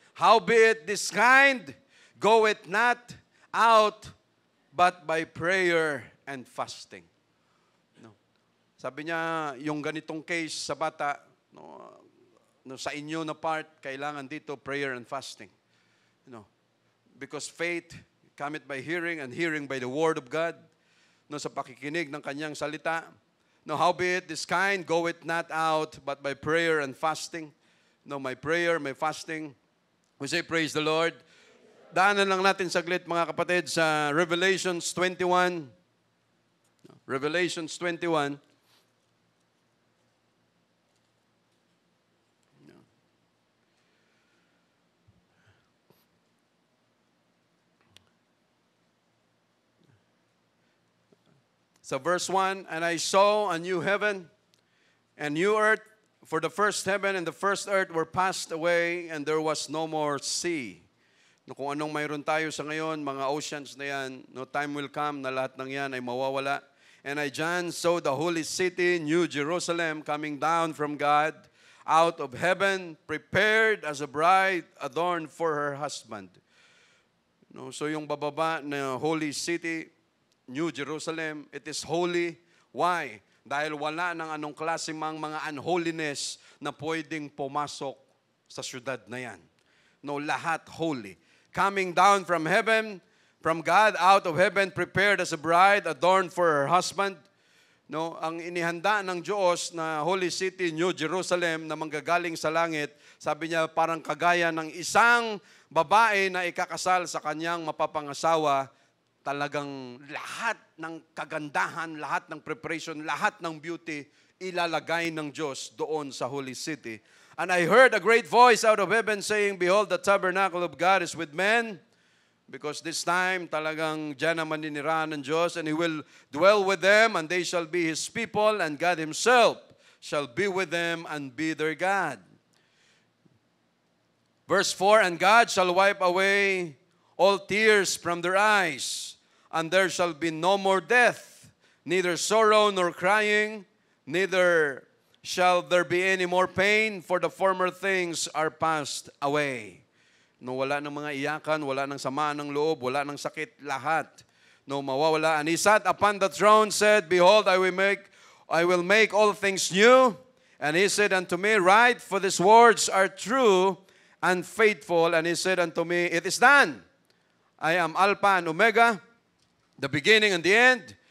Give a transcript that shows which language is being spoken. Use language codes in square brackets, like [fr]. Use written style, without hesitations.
[en] Howbeit this kind goeth not out but by prayer and fasting. No. [tl] Sabi niya, yung ganitong case sa bata, no, sa inyo na part, kailangan dito prayer and fasting. [en] No, because faith cometh by hearing, and hearing by the word of God. [tl] No, sa pakikinig ng kanyang salita. [en] No, howbeit this kind goeth not out but by prayer and fasting. No, my prayer, my fasting. We say praise the Lord. [tl] Daanan lang natin saglit, mga kapatid, sa Revelations 21. [en] Revelations 21. So verse 1, and I saw a new heaven and new earth, for the first heaven and the first earth were passed away, and there was no more sea. [tl] No, kung anong mayroon tayo sa ngayon, mga oceans na yan, no time will come na lahat ng yan ay mawawala. [en] And I, John, saw the holy city, New Jerusalem, coming down from God, out of heaven, prepared as a bride adorned for her husband. No, [tl] so yung bababa na holy city, New Jerusalem. [en] It is holy. Why? [tl] Dahil wala ng anong klase mga unholiness na pwedeng pumasok sa syudad na yan. No, lahat holy. [en] Coming down from heaven, from God out of heaven, prepared as a bride, adorned for her husband. [tl] No, ang inihanda ng Diyos na Holy City, New Jerusalem, na manggagaling sa langit, sabi niya parang kagaya ng isang babae na ikakasal sa kanyang mapapangasawa. Talagang lahat ng kagandahan, lahat ng preparation, lahat ng beauty, ilalagay ng Diyos doon sa Holy City. [en] And I heard a great voice out of heaven saying, Behold, the tabernacle of God is with men. Because this time, [tl] talagang dyan naman ninirahan ng Diyos, [en] and He will dwell with them, and they shall be His people, and God Himself shall be with them and be their God. Verse 4, And God shall wipe away all tears from their eyes, and there shall be no more death, neither sorrow nor crying, neither shall there be any more pain, for the former things are passed away. [tl] No, wala ng mga iyakan, wala ng sama ng loob, wala ng sakit, lahat. No, mawawala. [en] And He sat upon the throne, said, Behold, I will make all things new. And He said unto me, Write, for these words are true and faithful. And He said unto me, It is done. I am Alpha and Omega, the beginning and the end.